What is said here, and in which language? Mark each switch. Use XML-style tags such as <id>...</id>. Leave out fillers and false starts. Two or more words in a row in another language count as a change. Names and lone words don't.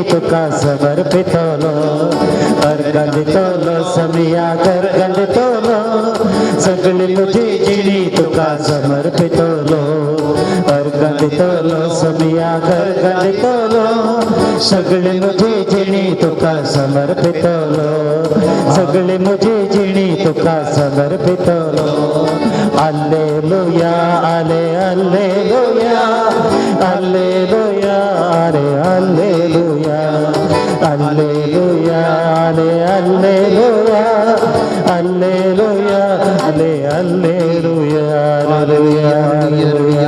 <kok>तुका समर्पितलो अर्घां दितलो सोमियाक अर्घां दितलो सगळी म्हजी जिणी तुका समर्पितलो अर्घां दितलो सोमियाक अर्घां दितलो सगळी म्हजी जिणी तुका समर्पितलो सगळी म्हजी जिणी तुका समर्पितलो</kok> <la>Alleluia, alle, alleluia, alleluia, alle, alleluia, alleluia, alle, alleluia, alleluia, alle, alleluia, alleluia, alleluia,</la>